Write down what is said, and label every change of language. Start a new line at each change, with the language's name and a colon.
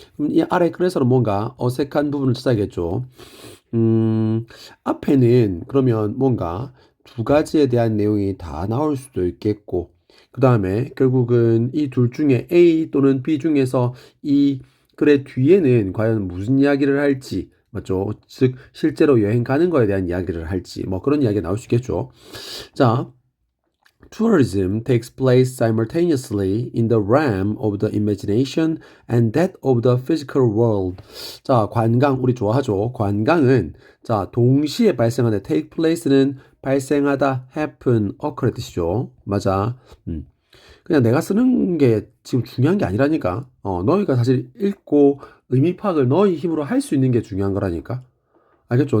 Korean: 그럼 이 아래 그래서는 뭔가 어색한 부분을 찾아야겠죠. 앞에는 그러면 뭔가 두 가지에 대한 내용이 다 나올 수도 있겠고, 그 다음에 결국은 이 둘 중에 A 또는 B 중에서 이 글의 뒤에는 과연 무슨 이야기를 할지, 맞죠? 즉, 실제로 여행 가는 거에 대한 이야기를 할지, 뭐 그런 이야기가 나올 수 있겠죠.
English: 자, tourism takes place simultaneously in the realm of the imagination and that of the physical world.
Korean: 자, 관광 우리 좋아하죠. 관광은 자, 동시에 발생하는 take place는 발생하다, happen, occur 뜻이죠. 맞아. 그냥 내가 쓰는 게 지금 중요한 게 아니라니까. 너희가 사실 읽고 의미 파악을 너희 힘으로 할 수 있는 게 중요한 거라니까. 알겠죠?